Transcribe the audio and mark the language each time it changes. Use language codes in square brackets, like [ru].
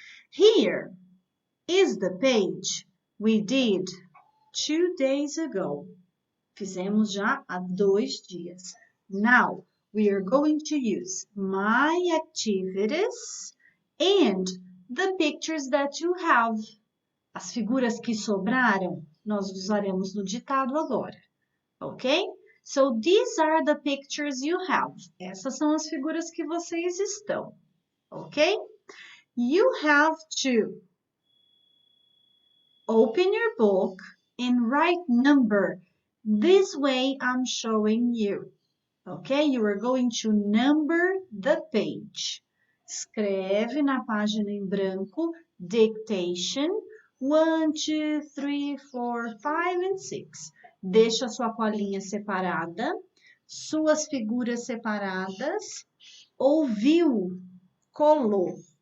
[en] Here is the page we did 2 days ago. [pt] Fizemos já há 2 dias. [en] Now, we are going to use my activities and the pictures that you have. [pt] As figuras que sobraram, nós usaremos no ditado agora, ok? [en] So, these are the pictures you have. [pt] Essas são as figuras que vocês estão, ok? [en] You have to open your book and write number. This way I'm showing you, ok? You are going to number the page. [pt] Escreve na página em branco, [en] dictation, 1, 2, 3, 4, 5 and 6. [pt] Deixa sua colinha separada, suas figuras separadas, ouviu, colou.